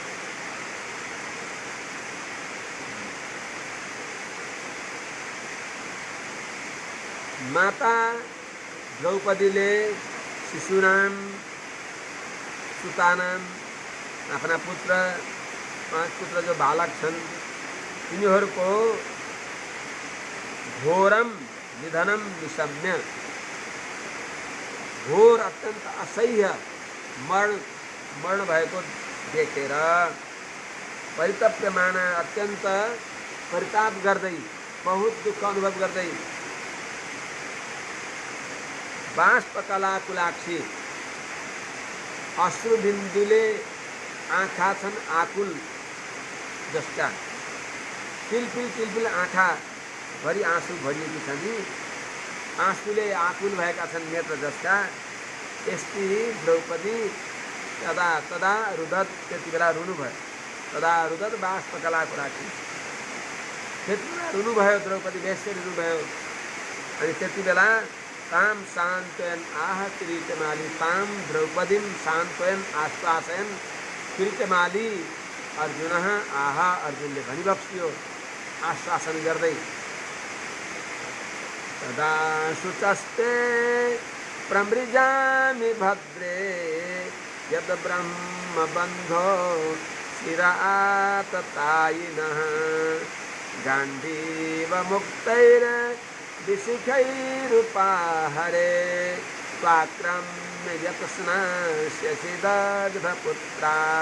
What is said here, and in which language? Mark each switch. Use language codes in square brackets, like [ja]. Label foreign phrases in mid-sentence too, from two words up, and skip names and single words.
[ne] माता द्रौपदीले [sa] शिशुनाम सुतानाम [ne] आफ्ना पुत्र 5 पुत्र जो बालक छन् तिनीहरूको [sa] घोरम निधनम निशम्य, [ne] घोर अत्यन्त असह्य मरण भएको देखेर परितप्यमाना अत्यन्त परिताप गर्दै, बहुत दुःख अनुभव गर्दै बाष्पकलाकुलाक्षी अश्रुबिन्दुले आँखा छन् आकुल जस्ता, पिलपिल आँखा भरि आँसु भरिएकी छन्, आँसुले आकुल भएका छन् नेत्र जस्ता, यस्ती द्रौपदी [sa] तदा तदा रुदत, [ne] त्यति बेला रुनुभयो। [sa] तदा रुदत बाष्पकलाकुलाक्षी, [ne] त्यति बेला रुनुभयो द्रौपदी, बेसरी रुनुभयो। अनि त्यति बेला [sa] ताम सान्त्वयन आह किरीटमाली, ताम द्रौपदीम सान्त्वयन आश्वासयन किरीटमाली अर्जुन आह, [ne] अर्जुनले भनिबक्सियो आश्वासन गर्दै। [sa] तदा शुचस्ते प्रमृजामि भद्रे यद ब्रह्मबन्धो शिराततायिनः गाण्डीवमुक्तैर् विशिखैरुपाहरे स्वाक्रम्य यत्स्नास्यसि दग्धपुत्रा।